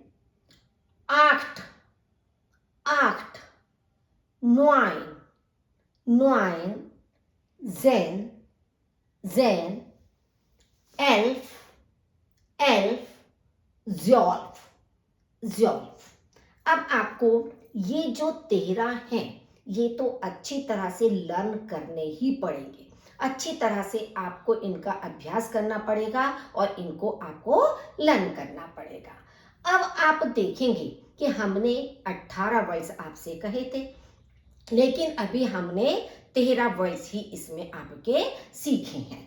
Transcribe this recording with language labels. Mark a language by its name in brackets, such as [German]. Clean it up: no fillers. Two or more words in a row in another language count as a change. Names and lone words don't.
[German] acht, acht, neun, neun, zehn, zehn, elf, elf, zwölf, zwölf। [Hindi] अब आपको ये जो 13 हैं, ये तो अच्छी तरह से लर्न करने ही पड़ेंगे। अच्छी तरह से आपको इनका अभ्यास करना पड़ेगा और इनको आपको लर्न करना पड़ेगा। अब आप देखेंगे कि हमने 18 वर्ड्स आपसे कहे थे, लेकिन अभी हमने 13 वर्ड्स ही इसमें आपके सीखे हैं।